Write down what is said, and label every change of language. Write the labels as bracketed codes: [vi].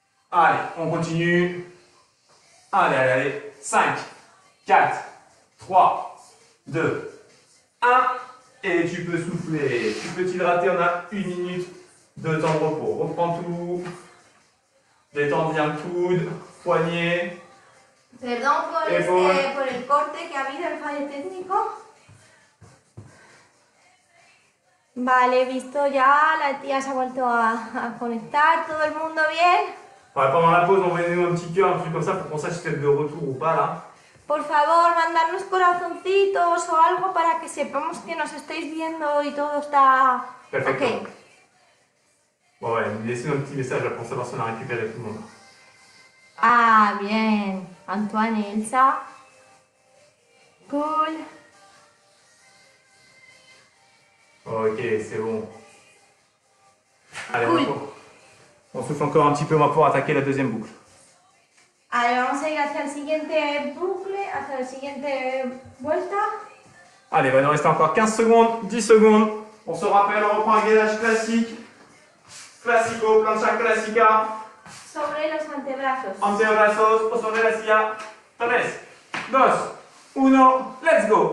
[fr] Allez, on continue. Allez, allez, allez. 5, 4, 3, 2, 1. Et tu peux souffler. Tu peux t'hydrater. On a 1 minute de temps de repos. Reprends tout. Détends bien le coude, poignet. [es] Perdón por, por el corte que ha habido, el fallo técnico. Vale, visto ya, la tía se ha vuelto a conectar, todo el mundo bien. [fr] Ouais, pendant la pause, envoyez-nous un petit cœur, un truc comme ça pour qu'on sache si vous êtes de retour ou pas là. [es] Por favor, mandarnos corazoncitos o algo para que sepamos que nos estáis viendo y todo está Perfecto. ok. [fr] Bon, ouais, laissez-nous un petit message là pour savoir si on a récupéré tout le monde. Ah, bien. Antoine et Elsa. Cool. Ok, c'est bon. Allez, Cool. on souffle encore un petit peu, on va pouvoir attaquer la deuxième boucle. [es] Allez, vamos a ir hacia el siguiente bucle, hacia la siguiente vuelta. [fr] Allez, il va nous rester encore 15 secondes, 10 secondes. On se rappelle, on reprend un gainage classique. [es] Classico, plancha clásica. Sobre los antebrazos. Antebrazos, sobre la silla. 3, 2, 1, [en] let's go.